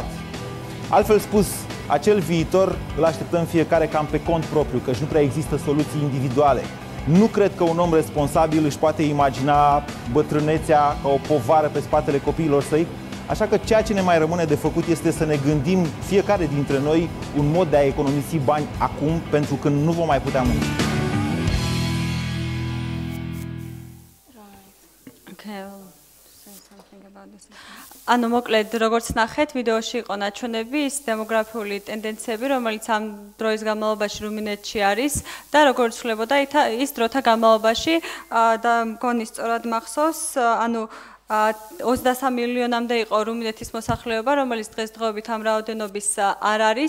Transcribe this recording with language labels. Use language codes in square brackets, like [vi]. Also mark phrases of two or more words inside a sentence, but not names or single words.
[ro] Altfel spus, acel viitor îl așteptăm fiecare cam pe cont propriu, căci nu prea există soluții individuale. Nu cred că un om responsabil își poate imagina bătrânețea ca o povară pe spatele copiilor săi, așa că ceea ce ne mai rămâne de făcut este să ne gândim fiecare dintre noi un mod de a economisi bani acum, pentru că nu vom mai putea munci. [ka] ანუ მოკლედ როგორც ნახეთ ვიდეოში იყო ნაჩვენები ის დემოგრაფიული ტენდენციები რომელიც ამ დროის განმავლობაში რუმინეთში არის და როგორც ცვლებოდა ის დროთა განმავლობაში და მგონი სწორად მახსოვს ანუ 23 მილიონამდე იყო რუმინეთის მოსახლეობა, რომელიც დღესდღეობით ამ რაოდენობის არ არის.